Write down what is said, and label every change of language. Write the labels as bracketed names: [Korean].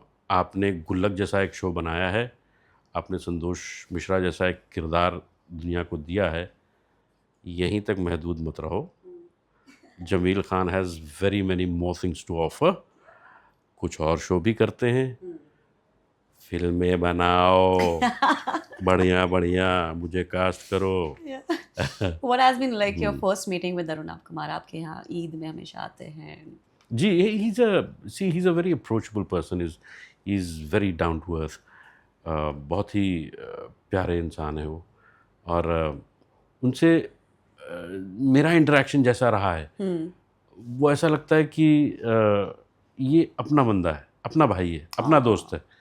[Hindi] आपने गुल्लक जैसा एक शो बनाया है, आपने संतोष मिश्रा जैसा एक किरदार दुनिया को दिया है, यहीं तक महदूद मत रहो। [English] Jameel Khan has very many more things to offer. [Hindi] कुछ और शो भी करते हैं, फिल्में बनाओ, बढ़िया बढ़िया, मुझे कास्ट करो। [English] What has been like your first meeting with Arunabh Kumar? [Hindi] आपके यहाँ ईद में हमेशा आते हैं। [English] जी, he's a very approachable person. He's very down to earth. [Hindi] बहुत ही प्यारे इंसान है वो, और उनसे मेरा इंटरेक्शन जैसा रहा है, वो ऐसा लगता है कि ये अपना बंदा है, अपना भाई है, अपना दोस्त है।